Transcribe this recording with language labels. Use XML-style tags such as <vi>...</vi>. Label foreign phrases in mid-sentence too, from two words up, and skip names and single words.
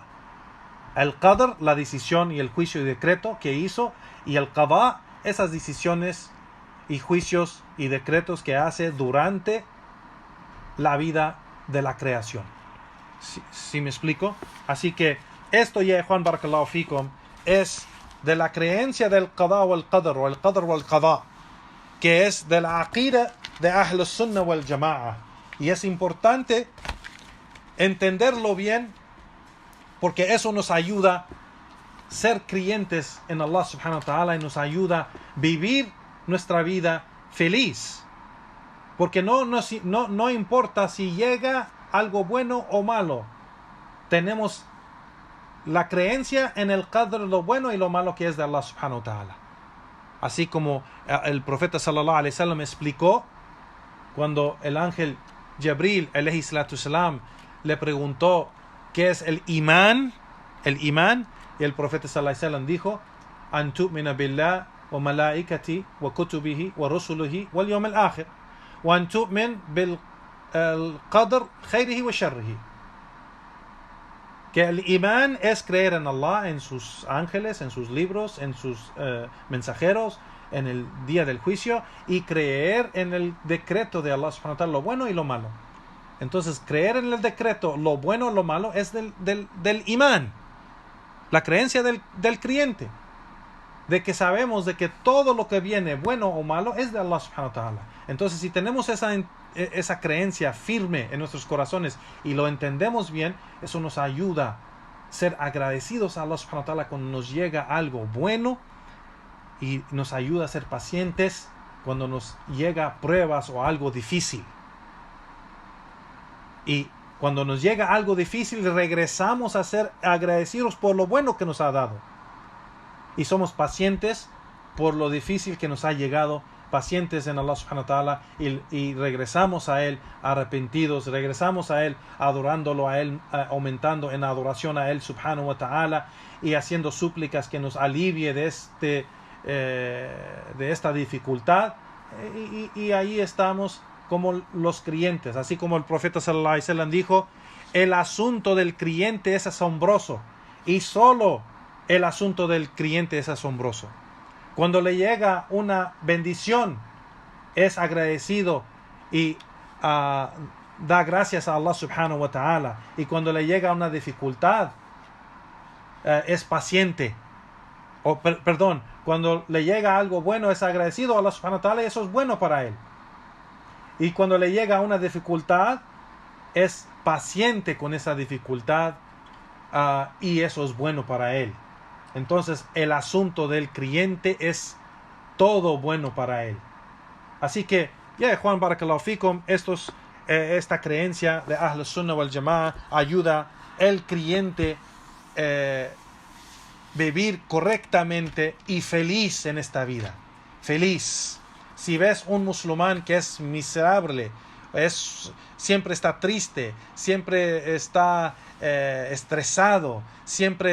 <es>El qadr, la decisión y el juicio y decreto que hizo, y el qada, esas decisiones y juicios y decretos que hace durante la vida de la creación. ¿Sí me explico? Así que esto, ya Juan</es> <ar>بارك الله فيكم,</ar> <es>es de la creencia del qada o el qadr, o el qadr o el qada, que es de la aqida de</es> <ar>أهل السنة والجماعة.</ar> <es>Y es importante entenderlo bien, porque eso nos ayuda a ser creyentes en Allah</es> <ar>سبحانه وتعالى,</ar> <es>y nos ayuda a vivir nuestra vida feliz. Porque no importa si llega algo bueno o malo, tenemos la creencia en el qadr, lo bueno y lo malo que es de Allah</es> <ar>سبحانه وتعالى.</ar> <es>Así como el profeta</es> <ar>صلى الله عليه وسلم</ar> <es>explicó cuando el ángel Jibril</es> <ar>عليه الصلاة السلام</ar> <es>le preguntó qué es el imán, y el profeta</es> <ar>صلى الله عليه وسلم</ar> <es>dijo:</es> <ar>أن تؤمن بالله وملائكته وكتبه ورسله واليوم الآخر وأن تؤمن بالقدر خيره وشره.</ar> <es>Que el imán es creer en Allah, en sus ángeles, en sus libros, en sus mensajeros, en el día del juicio, y creer en el decreto de Allah</es> <ar>سبحانه وتعالى,</ar> <es>lo bueno y lo malo. Entonces, creer en el decreto, lo bueno o lo malo, es del imán, la creencia del creyente, de que sabemos de que todo lo que viene, bueno o malo, es de Allah</es> <ar>سبحانه وتعالى.</ar> <es>Entonces, si tenemos esa creencia firme en nuestros corazones y lo entendemos bien, eso nos ayuda a ser agradecidos a Allah</es> <ar>سبحانه وتعالى</ar> <es>cuando nos llega algo bueno, y nos ayuda a ser pacientes cuando nos llega pruebas o algo difícil. Y cuando nos llega algo difícil, regresamos a ser agradecidos por lo bueno que nos ha dado. Y somos pacientes por lo difícil que nos ha llegado, pacientes en Allah</es> <ar>سبحانه وتعالى,</ar> <es>y regresamos a Él arrepentidos, regresamos a Él adorándolo a Él, aumentando en adoración a Él</es> <ar>سبحانه وتعالى,</ar> <es>y haciendo súplicas que nos alivie de esta dificultad, y ahí estamos como los creyentes, así como el profeta</es> <ar>صلى الله عليه وسلم</ar> <es>dijo: el asunto del creyente es asombroso, y solo el asunto del creyente es asombroso. Cuando le llega una bendición, es agradecido y da gracias a Allah</es> <ar>سبحانه وتعالى,</ar> <es>y cuando le llega una dificultad, es paciente. Cuando le llega algo bueno, es agradecido a Allah</es> <ar>سبحانه وتعالى,</ar> <es>y eso es bueno para él. Y cuando le llega una dificultad, es paciente con esa dificultad, y eso es bueno para él. Entonces, el asunto del creyente es todo bueno para él. Así que, Juan,</es> <ar>بارك الله فيكم,</ar> <es>esta creencia de</es> <ar>أهل السنة والجماعة</ar> <es>ayuda al creyente vivir correctamente y feliz en esta vida. Feliz. Si ves un musulmán que es miserable, siempre está triste, siempre está estresado, siempre</es>